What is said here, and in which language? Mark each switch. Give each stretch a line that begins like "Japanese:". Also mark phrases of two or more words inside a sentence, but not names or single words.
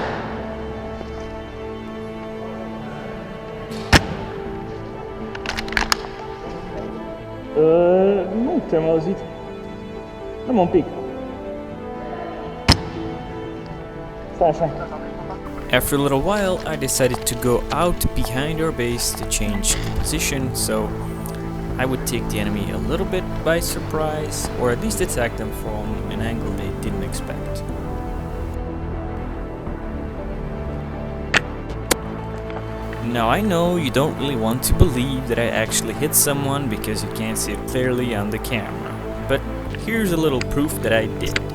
Romanian: Nu te-am auzit. Dă-mă un pic. Stai așa.
English: After a little while, I decided to go out behind our base to change position, so I would take the enemy a little bit by surprise, or at least attack them from an angle they didn't expect. Now I know you don't really want to believe that I actually hit someone because you can't see it clearly on the camera, but here's a little proof that I did.